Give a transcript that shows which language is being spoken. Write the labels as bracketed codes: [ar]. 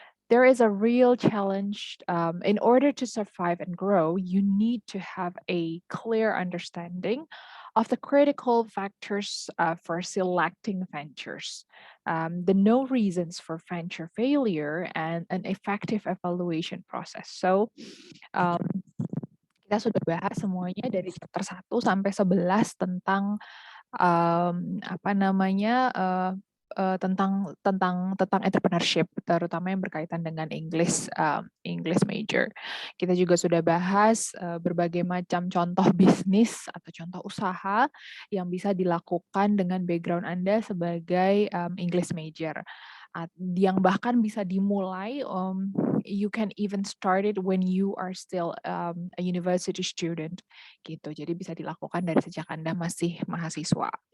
[en] There is a real challenge. In order to survive and grow, you need to have a clear understanding of the critical factors for selecting ventures, the no reasons for venture failure, and an effective evaluation process. [id] So, um, kita sudah bahas semuanya dari chapter 1 sampai 11 tentang apa namanya tentang entrepreneurship, terutama yang berkaitan dengan English major. Kita juga sudah bahas berbagai macam contoh bisnis atau contoh usaha yang bisa dilakukan dengan background Anda sebagai English major, yang bahkan bisa dimulai. [en] You can even start it when you are still a university student, gitu. [id] Jadi bisa dilakukan dari sejak Anda masih mahasiswa.